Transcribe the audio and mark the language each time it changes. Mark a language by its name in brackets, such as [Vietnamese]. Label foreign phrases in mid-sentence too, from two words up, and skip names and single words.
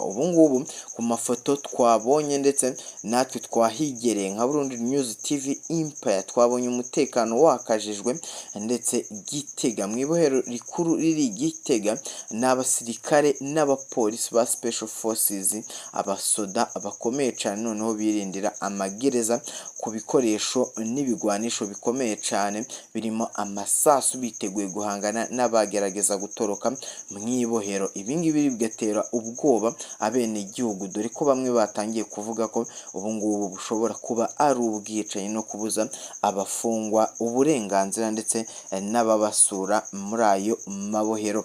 [Rundi] Ubu ngubu ku mafoto twabonye ndetse natwe twahigereye nka Burundi News TV Empire twabonye umutekano wakajijwe ndetse Gitega mwibohero rikuru riri Gitega n'abasirikare n'abapolisi ba Special Forces abasoda bakomeye cyane noneho birindira amagereza ku bikoresho n'ibigwanisho bikomeye cyane birimo amasasu biteguye guhangana n'abagerageza gutoroka mwibohero. Ibingibi bigatera ubwoba abene igihugu dore ko bamwe batangiye kuvuga ko ubu ngubu bushobora kuba ari ubwicanyi no kubuza abafungwa uburenganzira ndetse n'ababasura muri ayo mabohero.